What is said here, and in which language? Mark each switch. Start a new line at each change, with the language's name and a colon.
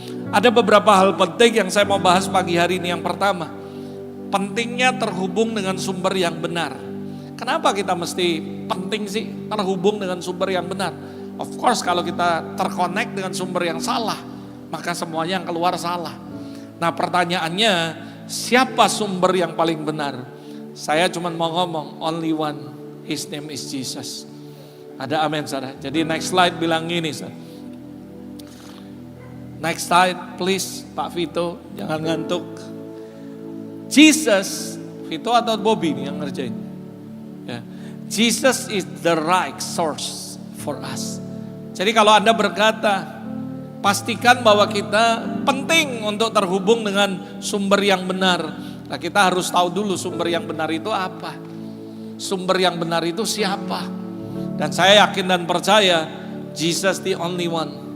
Indonesian: Ada beberapa hal penting yang saya mau bahas pagi hari ini. Yang pertama, pentingnya terhubung dengan sumber yang benar. Kenapa kita mesti penting sih terhubung dengan sumber yang benar?
English: Of course
Indonesian: kalau kita terconnect dengan sumber yang salah, maka semuanya yang keluar salah. Nah pertanyaannya, siapa sumber yang paling benar? Saya cuma mau ngomong,
English: only one, his name is Jesus.
Indonesian: Ada amin, saudara. Jadi
English: next slide
Indonesian: bilang gini, saudara.
English: Next slide please,
Indonesian: Pak Vito, jangan ngantuk. Jesus, Vito atau Bobby nih yang ngerjain? Ya.
English: Jesus is the right source for us.
Indonesian: Jadi kalau Anda berkata, pastikan bahwa kita penting untuk terhubung dengan sumber yang benar. Nah kita harus tahu dulu sumber yang benar itu apa. Sumber yang benar itu siapa. Dan saya yakin dan percaya Jesus
English: the only one.